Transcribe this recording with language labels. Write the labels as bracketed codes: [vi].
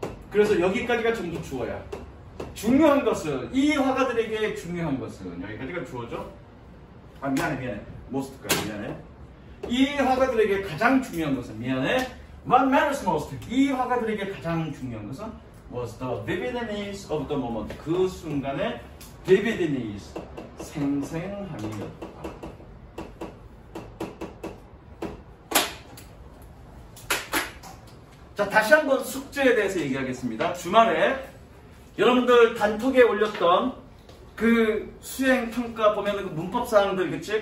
[ko] 그래서 여기까지가 전부 주어야. 중요한 것은, 이 화가들에게 중요한 것은 여기까지가 주어죠. 미안해. most까지 미안해. 이 화가들에게 가장 중요한 것은, 미안해. [en] What matters most? [ko] 이 화가들에게 가장 중요한 것은 [en] was the vividness of the moment. [ko] 그 순간의 vividness, 생생함이었다. 자, 다시 한번 숙제에 대해서 얘기하겠습니다. 주말에 여러분들 단톡에 올렸던 그 수행 평가 보면 그 문법 사항들, 그치?